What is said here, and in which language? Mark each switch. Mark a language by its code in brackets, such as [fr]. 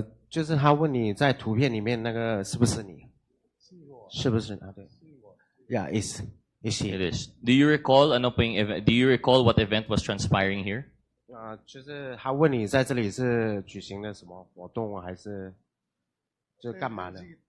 [zh] 就是他问你在图片里面那个是不是你？是不是啊？对。 [en] Yeah, is he? It is. Do you recall Do you recall what event was transpiring here? [zh] 就是他问你在这里是举行了什么活动，还是就干嘛的？